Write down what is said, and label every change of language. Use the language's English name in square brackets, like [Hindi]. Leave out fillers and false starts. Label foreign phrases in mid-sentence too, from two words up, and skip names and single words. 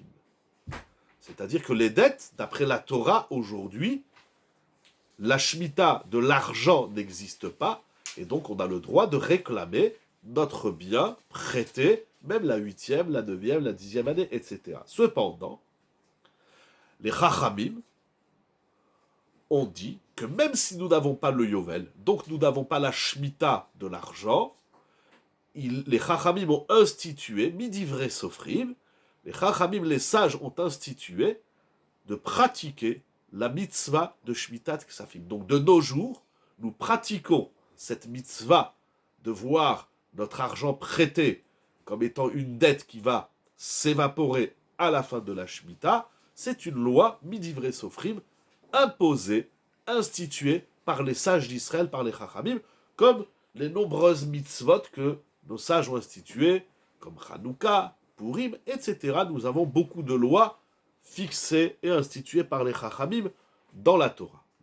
[French] C'est-à-dire que les dettes, d'après la Torah aujourd'hui, la Shemitah de l'argent n'existe pas, et donc on a le droit de réclamer notre bien prêté, même la 8e, la 9e, la 10e année, etc. Cependant, les Chachamim ont dit que même si nous n'avons pas le Yovel, donc nous n'avons pas la Shemitah de l'argent, les Chachamim ont institué, [Hebrew] מדברי סופרים, [French] les Chachamim, les sages, ont institué de pratiquer la mitzvah de [Hebrew] שמיטת כספים. [French] Donc de nos jours, nous pratiquons cette mitzvah de voir notre argent prêté comme étant une dette qui va s'évaporer à la fin de la Shemitah. C'est une loi, [Hebrew] מדברי סופרים, [French] imposée, instituée par les sages d'Israël, par les Chachamim, comme les nombreuses mitzvot que nos sages ont instituées, comme Hanouka, Purim, etc. Nous avons beaucoup de lois fixées et instituées par les Chachamim dans la Torah.